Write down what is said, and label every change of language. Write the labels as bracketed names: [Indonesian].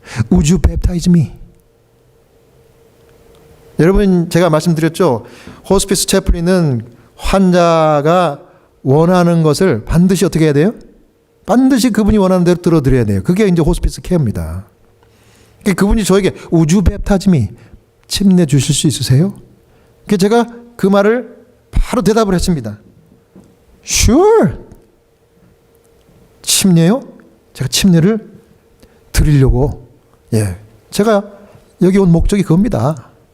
[English] Would you baptize me? [Korean] 여러분, 제가 말씀드렸죠. 호스피스 채플린은 환자가 원하는 것을 반드시 어떻게 해야 돼요? 반드시 그분이 원하는 대로 들어드려야 돼요. 그게 이제 호스피스 케어입니다. 그분이 저에게 [English] Would you baptize me? [Korean] 침례 주실 수 있으세요? 제가 그 말을 바로 대답을 했습니다. [English] Sure. [Korean] 침례요? 제가 침례를 드리려고, 제가 여기 온 목적이 그겁니다.